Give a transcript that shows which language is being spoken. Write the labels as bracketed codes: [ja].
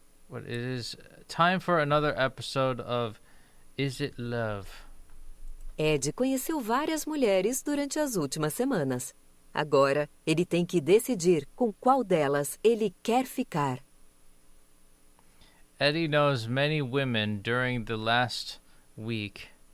[en] It is time for another episode of Is It Love? [pt] Ed conheceu várias mulheres durante as últimas semanas. Agora, ele tem que decidir com qual delas ele quer ficar. [en] Eddie knows many women during the last weeks.